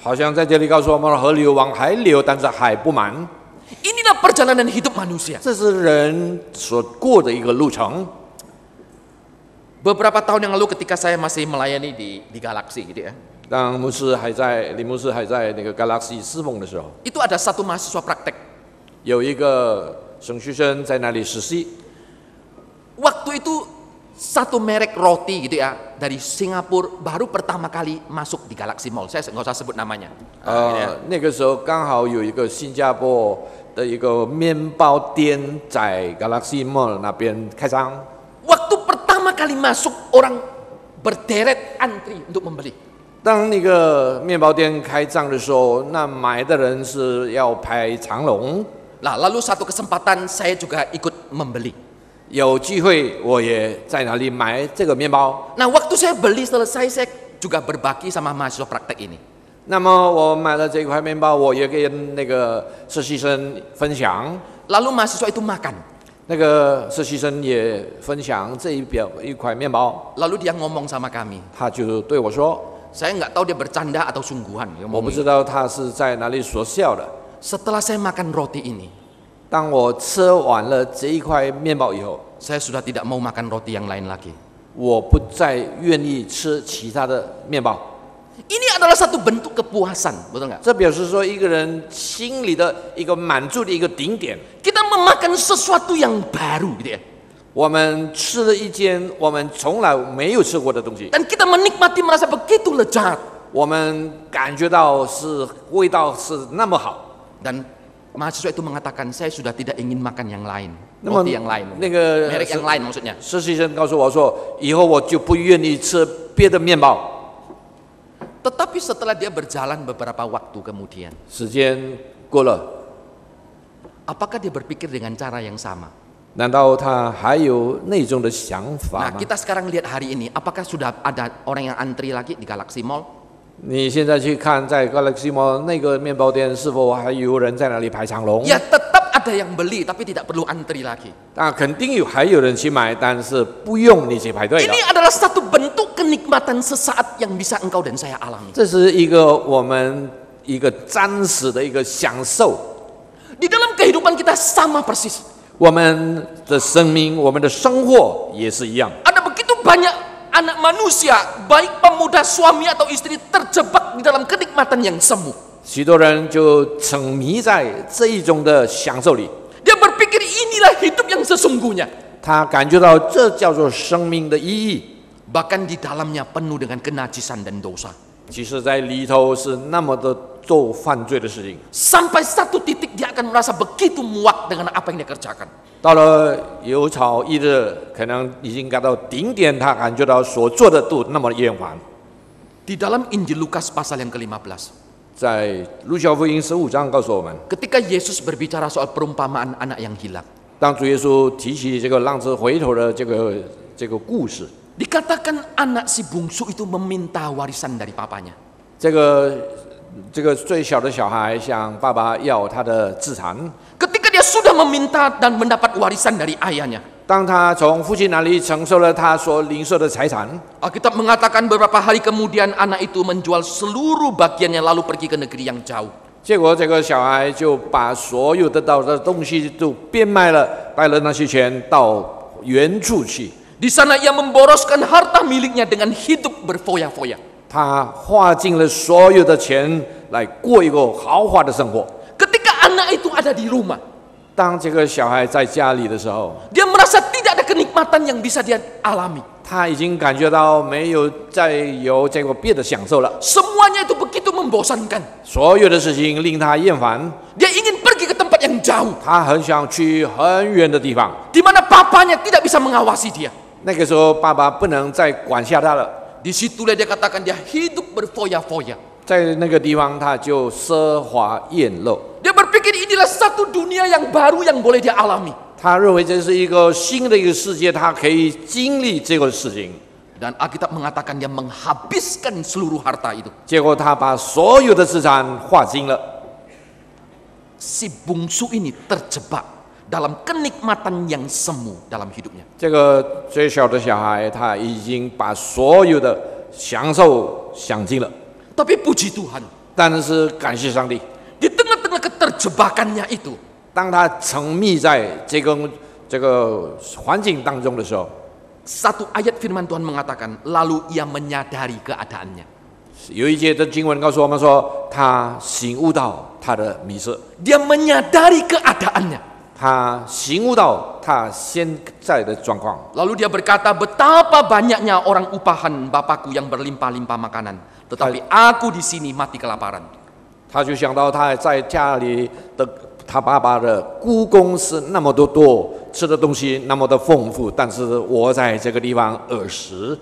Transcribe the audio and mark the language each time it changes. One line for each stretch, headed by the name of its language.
Chinese: 好像在这里告诉我们，河流往海流，但是海不满。
Indonesian: Inilah perjalanan hidup manusia.
Chinese: 这是人所过的一个路程。
Indonesian: Beberapa tahun yang lalu ketika saya masih melayani di Galaxy gitu ya.
Chinese: 当李牧师还在那个 Galaxy 侍奉的时候，
Indonesian: Itu ada satu mahasiswa praktek.
Chinese: 有一个神学生在那里实习。
Indonesian: Waktu itu satu merek roti gitu ya dari Singapura baru pertama kali masuk di Galaxy Mall. Saya nggak usah sebut namanya.
Chinese: 那个时候刚好有一个新加坡的一个面包店在 Galaxy Mall 那边开张。
Indonesian: Waktu pertama kali masuk orang berderet antri untuk membeli.
Chinese: 当那个面包店开张的时候，那买的人是要排长龙。
Indonesian: Nah, lalu satu kesempatan saya juga ikut membeli.
Chinese: 有机会我也在哪里买这个面包。
Indonesian: Nah, waktu saya beli selesai saya juga berbagi sama mahasiswa praktek ini.
Chinese: 那么我买了这块面包，我也跟那个实习生分享。
Indonesian: Lalu mahasiswa itu makan.
Chinese: 那个实习生也分享这一块面包，
Indonesian: Lalu dia ngomong sama kami.
Chinese: 他就对我说
Indonesian: Saya nggak tahu dia bercanda atau sungguhan. dia：“
Chinese: 我不
Indonesian: ngomong
Chinese: 知道他是在哪里所笑的。
Indonesian: Setelah saya makan roti ini,
Chinese: 当我吃完了这一块面包以后，
Indonesian: saya sudah tidak mau makan roti yang lain lagi.
Chinese: 我不再愿意吃其他的面包。
Indonesian: Ini adalah satu bentuk kepuasan, betul nggak?
Chinese: 这表示说一个人心里的一个满足的一个顶点。
Indonesian: Kita memakan sesuatu yang baru, gitu ya.
Chinese: 我们吃了一件我们从来没有吃过的东西，
Indonesian: Dan kita menikmati merasa begitu lezat.
Chinese: 我们感觉到是味道是那么好。
Indonesian: Dan mahasiswa itu mengatakan saya sudah tidak ingin makan yang lain,
Chinese: 那么
Indonesian: roti yang lain,
Chinese: 那个
Indonesian: merek yang lain maksudnya.
Chinese: 实习生告诉我说，以后我就不愿意吃别的面包。
Indonesian: Tetapi setelah dia berjalan beberapa waktu kemudian,
Chinese: 时间过了，
Indonesian: apakah dia berpikir dengan cara yang sama?
Chinese: 难道他还有那种的想法
Indonesian: Nah,
Chinese: 吗？
Indonesian: kita sekarang lihat hari ini, apakah sudah ada orang yang antri lagi di Galaxy Mall?
Chinese: 你现在去看，在 Galaxy Mall 那个面包店，是否还有人在那里排长龙？
Indonesian: Ya tetap ada yang beli, tapi tidak perlu antri lagi.
Chinese: 肯定还有人去买，但是不用你去排队的。
Indonesian: Ini adalah satu bentuk kenikmatan sesaat yang bisa engkau dan saya alami.
Chinese: 这是我们一个暂时的一个享受。
Indonesian: Di dalam kehidupan kita sama persis.
Chinese: 我们的生命，我们的生活也是一样。
Indonesian: Ada begitu banyak anak manusia, baik pemuda, suami atau istri, terjebak di dalam kenikmatan yang semu.
Chinese: 许多人就沉迷在这一种的享受里，
Indonesian: Dia berpikir inilah hidup yang sesungguhnya.
Chinese: 他感觉到这叫做生命的意义。
Indonesian: Bahkan di dalamnya penuh dengan kenajisan dan dosa.
Chinese: 其实，在里头是那么的做犯罪的事情。
Indonesian: Sampai satu titik dia akan merasa begitu muak dengan apa yang dia kerjakan.
Chinese: 到了有朝一日，可能已经感到顶点，他感觉到所做的都那么厌烦。
Indonesian: Di dalam Injil Lukas pasal yang ke-15,
Chinese: 在路加福音15章告诉我们，
Indonesian: ketika Yesus berbicara soal perumpamaan anak yang hilang,
Chinese: 当主耶稣提起这个浪子回头的这个故事，
Indonesian: dikatakan anak si bungsu itu meminta warisan dari papanya.
Chinese: 这个最小的小孩向爸爸要他的资产。
Indonesian: Ketika dia sudah meminta dan mendapat warisan dari ayahnya,
Chinese: 当他从父亲那里承受了他所领受的财产，
Indonesian: Alkitab mengatakan beberapa hari kemudian anak itu menjual seluruh bagiannya lalu pergi ke negeri yang jauh.
Chinese: 结果这个小孩就把所有得到的东西都变卖了，带了那些钱到原处去。
Indonesian: Di sana ia memboroskan harta miliknya dengan hidup berfoya-foya.
Chinese: 他花尽了所有的钱来过一个豪华的生活。
Indonesian: Ketika anak itu ada di rumah,
Chinese: 当这个小孩在家里的时候，
Indonesian: dia merasa tidak ada kenikmatan yang bisa dia alami.
Chinese: 他已经感觉到没有再有这个别的享受了，
Indonesian: Semuanya itu begitu membosankan.
Chinese: 所有的事情令他厌烦，
Indonesian: Dia ingin pergi ke tempat yang jauh,
Chinese: 他很想去很远的地方。
Indonesian: di mana papanya tidak bisa mengawasi dia.
Chinese: 那个时候，爸爸不能再管辖他了，
Indonesian: Disitulah dia katakan dia hidup berfoya-foya.
Chinese: 在那个地方他就奢华宴乐。
Indonesian: Dia berpikir inilah satu dunia yang baru yang boleh dia alami.
Chinese: 他认为这是一个新的一个世界，他可以经历这个事情。
Indonesian: Dan Alkitab mengatakan dia menghabiskan seluruh harta itu.
Chinese: 结果他把所有的资产花尽了。
Indonesian: Si bungsu ini terjebak dalam kenikmatan yang semu dalam hidupnya.
Chinese: 这个最小的小孩，他已经把所有的享受享尽了。
Indonesian: Tapi puji Tuhan,
Chinese: 但是感谢上帝，
Indonesian: di tengah-tengah keterjebakannya itu,
Chinese: 当他沉迷在这个环境当中的时候，
Indonesian: satu ayat firman Tuhan mengatakan, lalu ia menyadari keadaannya.
Chinese: 有一节的经文告诉我们说，他醒悟到他的迷失，
Indonesian: Dia menyadari keadaannya.
Chinese: 他醒悟到他现在的状况。
Indonesian: Lalu dia berkata, betapa banyaknya orang upahan Bapakku yang berlimpah-limpah makanan, tetapi aku di sini mati kelaparan.
Chinese: 他就想到他在家里的他爸爸的故宫是那么多，吃的东西那么的丰富，但是我在这个地方饿死。